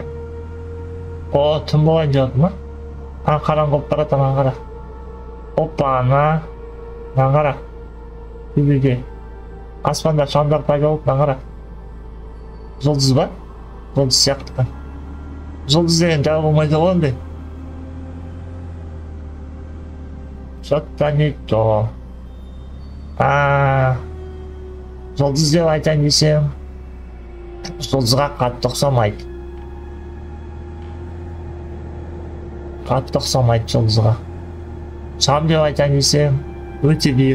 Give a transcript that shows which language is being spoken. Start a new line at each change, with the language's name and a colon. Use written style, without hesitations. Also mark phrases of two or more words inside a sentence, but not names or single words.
Kazakh: Түн болайын деп ма? Қараңғы болып барады, қара. Опа, қара. Төбеде. Аспанда шамдар пайда болып, қара. Жұлдыз ба? Жұлдыз сияқты қан. Жұлдыз деген жау болмайды ғой ондай.
Russian: Что-то не то.
Kazakh: Жұлдыз деп айтайын десем, жұлдызға қатты ұқсамайды. Қатты ұқсамайды жұлдызға. Шам деп айтайын десем, өте биік.